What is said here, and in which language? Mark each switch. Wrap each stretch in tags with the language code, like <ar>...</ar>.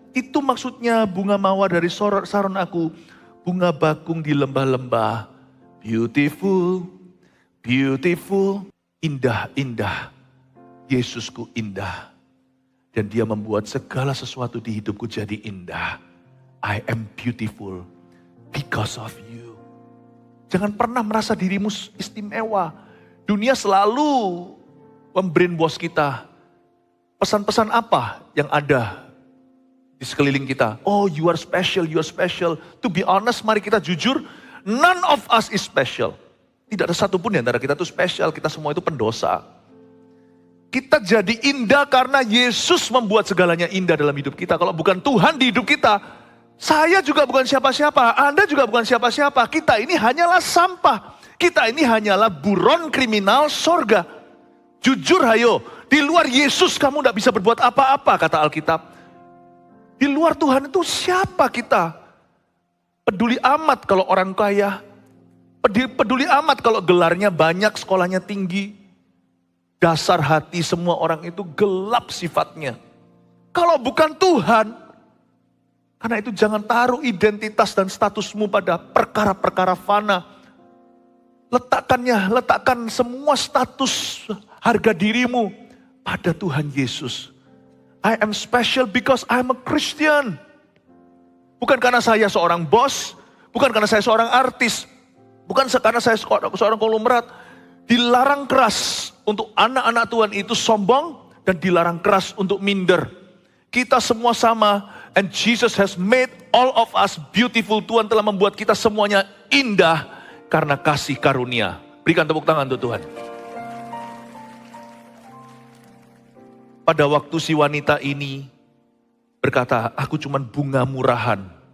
<id>Itu maksudnya bunga mawar dari Saron aku. Bunga bakung di lembah-lembah.</id> <en>Beautiful, beautiful.</en> <id>Indah, indah. Yesusku indah. Dan dia membuat segala sesuatu di hidupku jadi indah.</id> <en>I am beautiful because of you.</en> <id>Jangan pernah merasa dirimu istimewa. Dunia selalu membrainwash kita. Pesan-pesan apa yang ada di sekeliling kita?</id> <en>Oh, you are special, you are special. To be honest,</en> <id>mari kita jujur,</id> <en>none of us is special.</en> <id>Tidak ada satupun di antara kita itu spesial, kita semua itu pendosa. Kita jadi indah karena Yesus membuat segalanya indah dalam hidup kita. Kalau bukan Tuhan di hidup kita, saya juga bukan siapa-siapa, Anda juga bukan siapa-siapa. Kita ini hanyalah sampah. Kita ini hanyalah buron kriminal sorga. Jujur hayo, di luar Yesus kamu tidak bisa berbuat apa-apa, kata Alkitab. Di luar Tuhan itu siapa kita? Peduli amat kalau orang kaya. Peduli amat kalau gelarnya banyak, sekolahnya tinggi. Dasar hati semua orang itu gelap sifatnya. Kalau bukan Tuhan, karena itu jangan taruh identitas dan statusmu pada perkara-perkara fana. Letakkan semua status harga dirimu pada Tuhan Yesus.</id> <en>I am special because I'm a Christian.</en> <id>Bukan karena saya seorang bos, bukan karena saya seorang artis, bukan karena saya seorang konglomerat. Dilarang keras untuk anak-anak Tuhan itu sombong dan dilarang keras untuk minder. Kita semua sama.</id> <en>And Jesus has made all of us beautiful.</en> <id>Tuhan telah membuat kita semuanya indah karena kasih karunia. Berikan tepuk tangan untuk Tuhan. Pada waktu si wanita ini berkata, aku cuman bunga murahan.</id>